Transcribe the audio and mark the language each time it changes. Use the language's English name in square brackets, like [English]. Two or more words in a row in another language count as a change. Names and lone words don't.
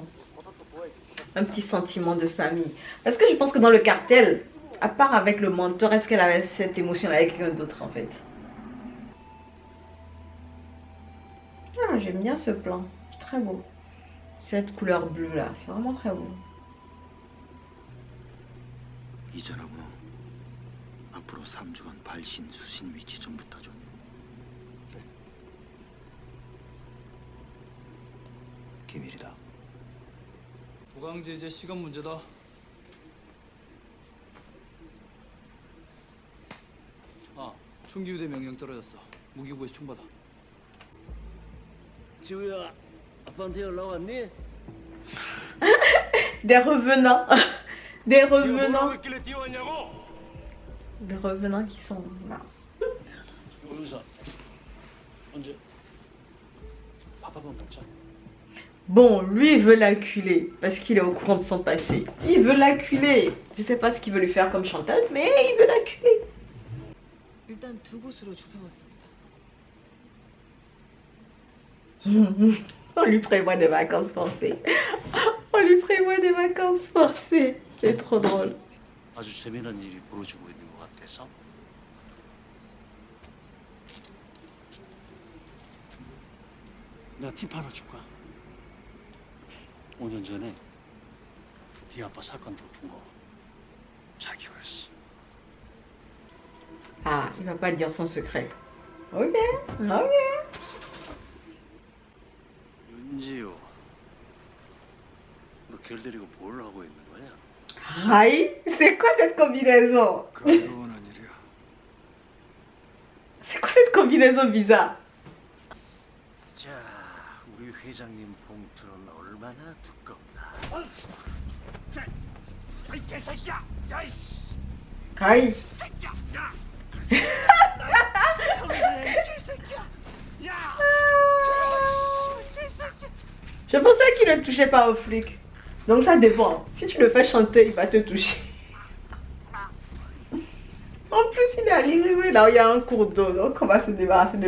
[French] Un petit sentiment de famille. Parce que je pense que dans le cartel, à part avec le mentor, est-ce qu'elle avait cette émotion avec quelqu'un d'autre en fait? Ah, j'aime bien ce plan. C'est très beau. Cette couleur bleue là, c'est vraiment très beau. [Korean] 이전하고 앞으로 3주간 발신 수신 위치 전부 따줘. 기밀이다. 도강재 이제 시간 문제다. 아, 총기부대 명령 떨어졌어. 무기고에서 총받아. 지우야, 아빠한테 연락 왔니? [French] Des revenants. Des revenants. [Korean] 있길래 뛰어왔냐고? [French] Des revenants qui sont là. [Korean] 의사. 언제? 밥 한번 먹자. [French] Bon, lui il veut l'acculer parce qu'il est au courant de son passé. Il veut l'acculer. Je sais pas ce qu'il veut lui faire comme chantage, mais il veut l'acculer. [Korean] 일단 두 곳으로 좁혀봤습니다. [French] On lui prévoit des vacances forcées. On lui prévoit des vacances forcées. C'est trop drôle. [Korean] 아주 재미난 일이 벌어지고 있는 것 같아서. 내가 팁 하나 줄까? 5년 전에 네 아빠 사건 덮은 거 자기가 했어. [French] Ah, il va pas dire son secret. Ok, ok. [Korean] 윤지호, 너 걔를 데리고 뭘 하고 있는 거냐? [French] Aïe, c'est quoi cette combinaison? [Korean] 가벼운 일이야. [French] C'est quoi cette combinaison bizarre? [Korean] 자, 우리 회장님 봉투는 얼마나 두껍나? 이 개새끼야! 야이씨! [French] Aïe. [Korean] 새끼야! 야! [French] Je pensais qu'il ne touchait pas aux flics. Donc ça dépend. Si tu le fais chanter, il va te toucher. En plus, il est à l'Irioué, là où il y a un cours d'eau.